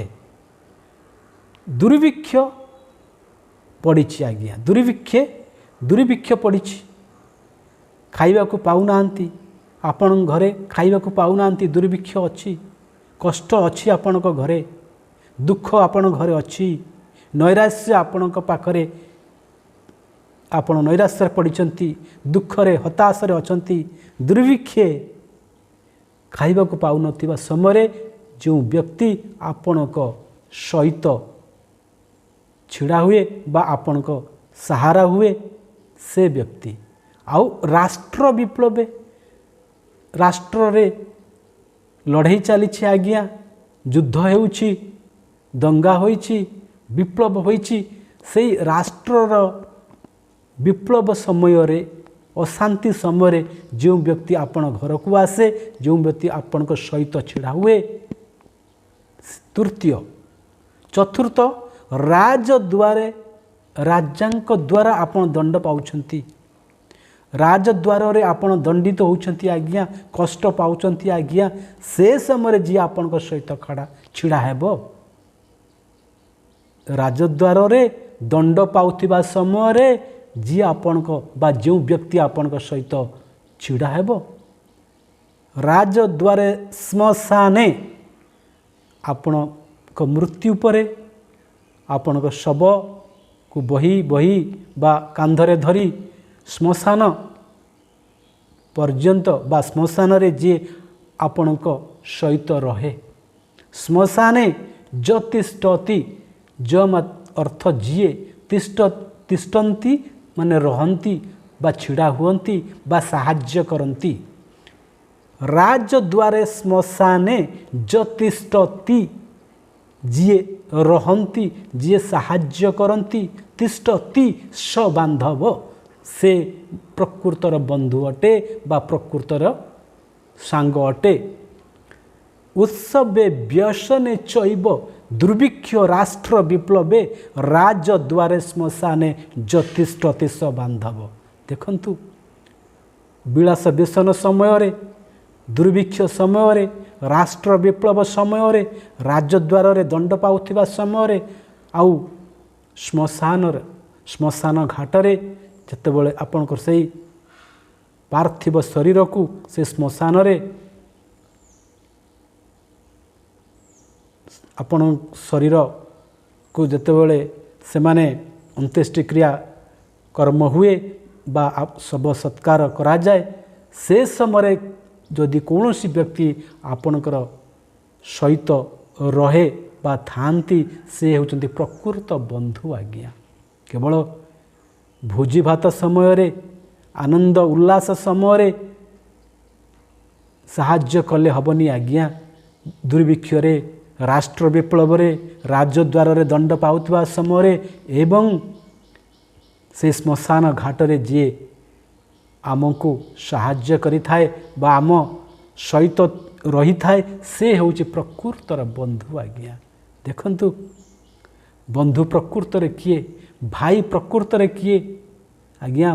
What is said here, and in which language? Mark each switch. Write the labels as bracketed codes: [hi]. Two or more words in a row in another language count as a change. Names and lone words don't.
[or] ଦୁର୍ଭିକ୍ଷ ପଡ଼ିଛି ଆଜ୍ଞା, ଦୁର୍ଭିକ୍ଷ ପଡ଼ିଛି, ଖାଇବାକୁ ପାଉ ନାହାନ୍ତି, ଆପଣ ଘରେ ଖାଇବାକୁ ପାଉ ନାହାନ୍ତି, ଦୁର୍ଭିକ୍ଷ ଅଛି, କଷ୍ଟ ଅଛି ଆପଣଙ୍କ ଘରେ, ଦୁଃଖ ଆପଣ ଘରେ ଅଛି, ନୈରାଶ୍ୟ ଆପଣ ପାଖରେ, ଆପଣ ନୈରାଶ୍ୟ ପଡ଼ିଛନ୍ତି, ଦୁଃଖରେ ହତାଶରେ ଅଛନ୍ତି, ଦୁର୍ଭିକ୍ଷେ ଖାଇବାକୁ ପାଉ ନଥିବା ସମୟ ଯୋ ବ୍ୟକ୍ତି ଆପଣଙ୍କ ସହିତ ଛିଡ଼ା ହୁଏ ବା ଆପଣଙ୍କ ସାହାରା ହୁଏ ସେ ବ୍ୟକ୍ତି। ଆଉ ରାଷ୍ଟ୍ର ବିପ୍ଲବେ, ରାଷ୍ଟ୍ରରେ ଲଢ଼େଇ ଚାଲି ଆଜ୍ଞା, ଯୁଦ୍ଧ ହେଉଛି, ଦଙ୍ଗା ହେଉଛି, ବିପ୍ଲବ ହେଉଛି, ସେହି ରାଷ୍ଟ୍ରର ବିପ୍ଲବ ସମୟରେ ଅଶାନ୍ତି ସମୟ ଯୋ ବ୍ୟକ୍ତି ଆପଣ ଘରକୁ ଆସେ, ଯୋ ବ୍ୟକ୍ତି ଆପଣଙ୍କ ସହିତ ଛିଡ଼ା ହୁଏ। ତୃତୀୟ ଚତୁର୍ଥ ରାଜଦ୍ୱାରେ, ରାଜାଙ୍କ ଦ୍ୱାରା ଆପଣ ଦଣ୍ଡ ପାଉଛନ୍ତି, ରାଜଦ୍ୱାରରେ ଆପଣ ଦଣ୍ଡିତ ହେଉଛନ୍ତି ଆଜ୍ଞା, କଷ୍ଟ ପାଉଛନ୍ତି ଆଜ୍ଞା, ସେ ସମୟ ଯିଏ ଆପଣଙ୍କ ସହିତ ଖଡ଼ା ଛିଡ଼ା ହେବ। ରାଜଦ୍ୱାରରେ ଦଣ୍ଡ ପାଉଥିବା ସମୟରେ ଯିଏ ଆପଣଙ୍କୁ ବା ଯୋ ବ୍ୟକ୍ତି ଆପଣଙ୍କ ସହିତ ଛିଡ଼ା ହେବ। [sa] राजद्वारे श्मशाने, [or] ଆପଣଙ୍କ ମୃତ୍ୟୁ ପରେ ଆପଣଙ୍କ ଶବକୁ ବହି ବହି ବା କାନ୍ଧରେ ଧରି ଶ୍ମଶାନ ପର୍ଯ୍ୟନ୍ତ ବା ଶ୍ମଶାନରେ ଯେ ଆପଣଙ୍କ ସହିତ ରହେ। [sa] श्मशाने ज्योतिष्ठति, [or] ମତ ଅର୍ଥ ଯିଏ, ତିଷ୍ଠନ୍ତି ମାନେ ରହନ୍ତି ବା ଛିଡ଼ା ହୁଅନ୍ତି ବା ସାହାଯ୍ୟ କରନ୍ତି। [sa] राजद्वारे श्मशाने ज्योतिष्ठति, [or] ଯିଏ ରହନ୍ତି, ଯିଏ ସାହାଯ୍ୟ କରନ୍ତି, [sa] तिष्ठति स बांधव, [or] ସେ ପ୍ରକୃତର ବନ୍ଧୁ ଅଟେ ବା ପ୍ରକୃତର ସାଙ୍ଗ ଅଟେ। [sa] उत्सवे व्यसने चैव दुर्भिक्ष राष्ट्र विप्लवे राजद्वारे श्मशाने ज्योतिष्ठति स बांधव। [or] ଦେଖନ୍ତୁ ବିଳାସ ବ୍ୟସନ ସମୟରେ, ଦୁର୍ଭିକ୍ଷ ସମୟରେ, ରାଷ୍ଟ୍ର ବିପ୍ଲବ ସମୟରେ, ରାଜଦ୍ୱାରରେ ଦଣ୍ଡ ପାଉଥିବା ସମୟରେ, ଆଉ ଶ୍ମଶାନ ଘାଟରେ ଯେତେବେଳେ ଆପଣଙ୍କର ସେହି ପାର୍ଥିବ ଶରୀରକୁ ସେ ଶ୍ମଶାନରେ ଆପଣ ଶରୀରକୁ ଯେତେବେଳେ ସେ ମାନେ ଅନ୍ତ୍ୟେଷ୍ଟି କ୍ରିୟା କର୍ମ ହୁଏ ବା ଶବ ସତ୍କାର କରାଯାଏ, ସେ ସମୟ ଯଦି କୌଣସି ବ୍ୟକ୍ତି ଆପଣଙ୍କର ସହିତ ରହେ ବା ଥାଆନ୍ତି ସେ ହେଉଛନ୍ତି ପ୍ରକୃତ ବନ୍ଧୁ ଆଜ୍ଞା। କେବଳ ଭୋଜି ଭାତ ସମୟ ଆନନ୍ଦ ଉଲ୍ଲାସ ସମୟ ସାହାଯ୍ୟ କଲେ ହବନି ଆଜ୍ଞା। ଦୁର୍ଭିକ୍ଷ ରାଷ୍ଟ୍ର ବିପ୍ଲବ ରାଜଦ୍ୱାର ଦଣ୍ଡ ପାଉଥିବା ସମୟ ଏବଂ ସେ ଶ୍ମଶାନ ଘାଟରେ ଯିଏ ଆମକୁ ସାହାଯ୍ୟ କରିଥାଏ ବା ଆମ ସହିତ ରହିଥାଏ ସେ ହେଉଛି ପ୍ରକୃତର ବନ୍ଧୁ ଆଜ୍ଞା। ଦେଖନ୍ତୁ ବନ୍ଧୁ ପ୍ରକୃତରେ କିଏ, ଭାଇ ପ୍ରକୃତରେ କିଏ ଆଜ୍ଞା।